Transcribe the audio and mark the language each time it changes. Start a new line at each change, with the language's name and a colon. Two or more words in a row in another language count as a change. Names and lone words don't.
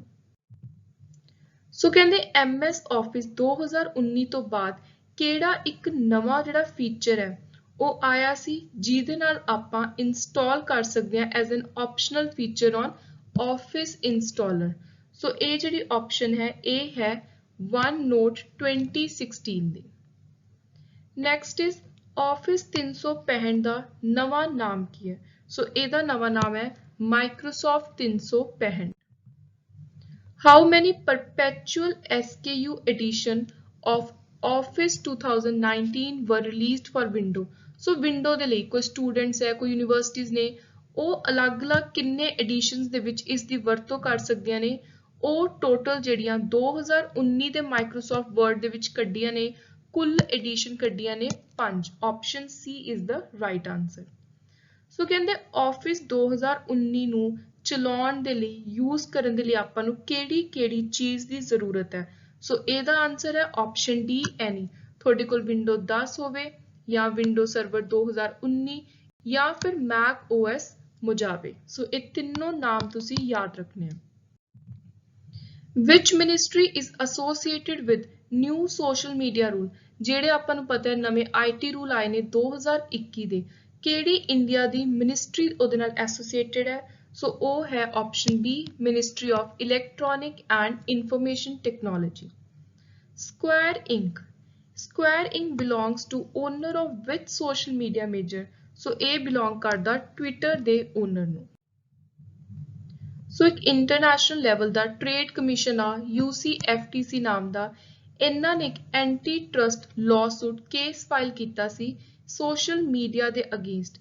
Punjabi: ਸੋ ਕਹਿੰਦੇ MS Office 2019 ਤੋਂ ਬਾਅਦ ਕਿਹੜਾ ਇੱਕ ਨਵਾਂ ਜਿਹੜਾ ਫੀਚਰ ਹੈ ਉਹ ਆਇਆ ਸੀ ਜਿਹਦੇ ਨਾਲ ਆਪਾਂ ਇੰਸਟਾਲ ਕਰ ਸਕਦੇ ਹਾਂ
English: as an optional feature on
Punjabi: Office Installer। ਸੋ ਇਹ ਜਿਹੜੀ ਆਪਸ਼ਨ ਹੈ ਇਹ ਹੈ OneNote 2016 ਦੀ।
English: next is
Punjabi: Office 365 ਦਾ ਨਵਾਂ ਨਾਮ ਕੀ ਹੈ? ਸੋ ਇਹਦਾ ਨਵਾਂ ਨਾਮ ਹੈ Microsoft 365।
English: How many perpetual SKU edition of Office 2019 were released for Windows?
Punjabi: So Windows ਦੇ ਲਈ ਕੋਈ ਸਟੂਡੈਂਟਸ ਹੈ, ਕੋਈ ਯੂਨੀਵਰਸਿਟੀਜ਼ ਨੇ, ਉਹ ਅਲੱਗ-ਅਲੱਗ ਕਿੰਨੇ ਐਡੀਸ਼ਨਸ ਦੇ ਵਿੱਚ ਇਸ ਦੀ ਵਰਤੋਂ ਕਰ ਸਕਦੀਆਂ ਨੇ? ਉਹ ਟੋਟਲ ਜਿਹੜੀਆਂ 2019 ਦੇ ਮਾਈਕਰੋਸਾਫਟ ਵਰਡ ਦੇ ਵਿੱਚ ਕੱਢੀਆਂ ਨੇ, ਕੁੱਲ ਐਡੀਸ਼ਨ ਕੱਢੀਆਂ ਨੇ 5।
English: option C is the right answer.
Punjabi: ਸੋ ਕਹਿੰਦੇ Office 2019 ਨੂੰ ਚਲਾਉਣ ਦੇ ਲਈ ਯੂਜ਼ ਕਰਨ ਦੇ ਲਈ ਆਪਾਂ ਨੂੰ ਕਿਹੜੀ ਚੀਜ਼ ਦੀ ਜ਼ਰੂਰਤ ਹੈ? ਸੋ ਇਹਦਾ ਆਨਸਰ ਹੈ
English: option D any.
Punjabi: ਤੁਹਾਡੇ ਕੋਲ Windows 10 ਹੋਵੇ ਜਾਂ Windows Server 2019 ਜਾਂ ਫਿਰ Mac OS Mojave। ਸੋ ਇਹ ਤਿੰਨੋਂ ਨਾਮ ਤੁਸੀਂ ਯਾਦ ਰੱਖਣੇ ਆ।
English: Which ministry is associated with new social media rule?
Punjabi: ਜਿਹੜੇ ਆਪਾਂ ਨੂੰ ਪਤਾ ਹੈ ਨਵੇਂ
English: IT rule
Punjabi: ਆਏ ਨੇ 2021 ਦੇ, ਕਿਹੜੀ ਇੰਡੀਆ ਦੀ ਮਿਨਿਸਟਰੀ ਉਹਦੇ ਨਾਲ ਐਸੋਸੀਏਟਡ ਹੈ? ਸੋ ਉਹ ਹੈ
English: option B ministry of electronic and information technology. Square Inc. Square Inc. belongs to owner of which social media major?
Punjabi: ਸੋ ਇਹ ਬਿਲੋਂਗ ਕਰਦਾ ਟਵਿੱਟਰ ਦੇ ਓਨਰ ਨੂੰ। ਸੋ ਇੱਕ
English: international level
Punjabi: ਦਾ
English: trade commission
Punjabi: ਆ UCFTC ਨਾਮ ਦਾ, ਇਹਨਾਂ ਨੇ ਇੱਕ
English: anti trust lawsuit case file
Punjabi: ਕੀਤਾ ਸੀ
English: social media
Punjabi: ਦੇ ਅਗੇਂਸਟ।